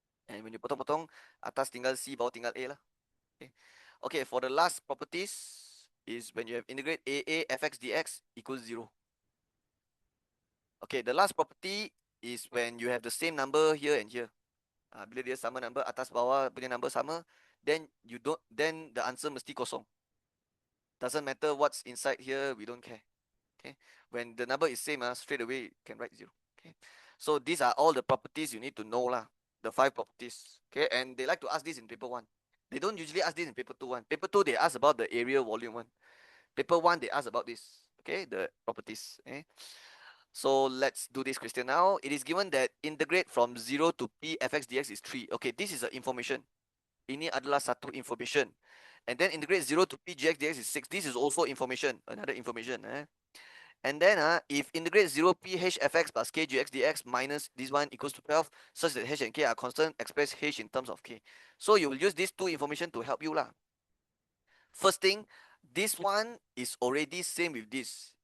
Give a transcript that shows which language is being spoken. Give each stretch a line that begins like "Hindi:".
English: And when you
Malay: potong-potong, atas tinggal C, bawah tinggal A lah.
English: Okay, for the last properties is when you have integrate AA fx dx equals 0. Okay, the last property is when you have the same number here and here.
Malay: Bila dia sama number, atas bawah punya number sama,
English: then the answer
Malay: mesti kosong.
English: Doesn't matter what's inside here, we don't care. Okay, when the number is same, straight away you can write 0. Okay, so these are all the properties you need to know lah. The 5 properties. Okay, and they like to ask this in paper 1. They don't usually ask this in paper 2 1. Paper 2 they ask about the area volume 1. Paper 1 they ask about this. Okay, the properties. Okay. So let's do this question now. It is given that integrate from 0 to P fx dx is 3. Okay, this is a information.
Malay: Ini adalah satu information.
English: And then integrate 0 to P gx dx is 6. This is also information. Another information. And then if integrate 0 P h fx plus k gx dx minus this one equals to 12, such that h and k are constant, express h in terms of k. So you will use these two information to help you lah. First thing, this one is already same with this.